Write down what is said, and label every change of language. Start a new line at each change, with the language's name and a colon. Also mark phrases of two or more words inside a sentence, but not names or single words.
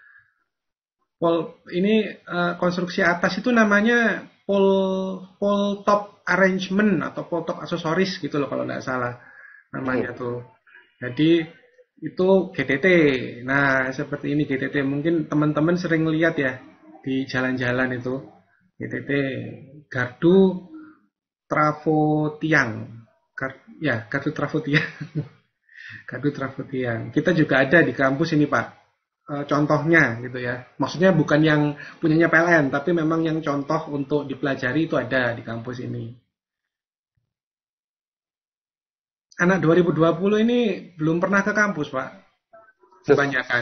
Indonesian: Ini konstruksi atas itu namanya
English: pole top arrangement
Indonesian: atau
English: pole top
Indonesian: aksesoris gitu loh kalau nggak salah namanya tuh. Jadi itu GTT. Nah seperti ini GTT, mungkin teman-teman sering lihat ya di jalan-jalan itu GTT, gardu trafo tiang. Gardu trafo tiang. Gardu trafo tiang. Kita juga ada di kampus ini Pak. Contohnya gitu ya. Maksudnya bukan yang punyanya PLN, tapi memang yang contoh untuk dipelajari itu ada di kampus ini. Anak 2020 ini belum pernah ke kampus Pak. Kebanyakan.